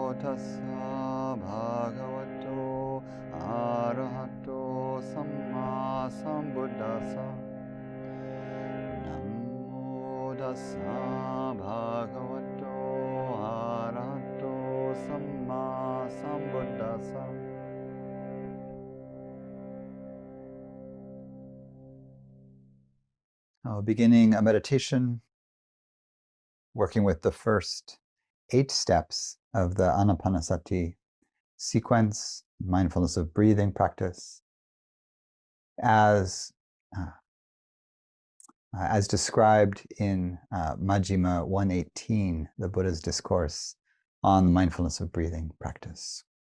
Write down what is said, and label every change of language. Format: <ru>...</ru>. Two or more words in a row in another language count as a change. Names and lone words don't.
<pi>tassa bhagavato arahato sammāsambuddhasa. Namo tassa bhagavato arahato sammāsambuddhasa.</pi> <en>Beginning a meditation, working with the first 8 steps of the Ānāpānasati sequence, mindfulness of breathing practice, as described in Majjhima 118, the Buddha's discourse on the mindfulness of breathing practice.</en>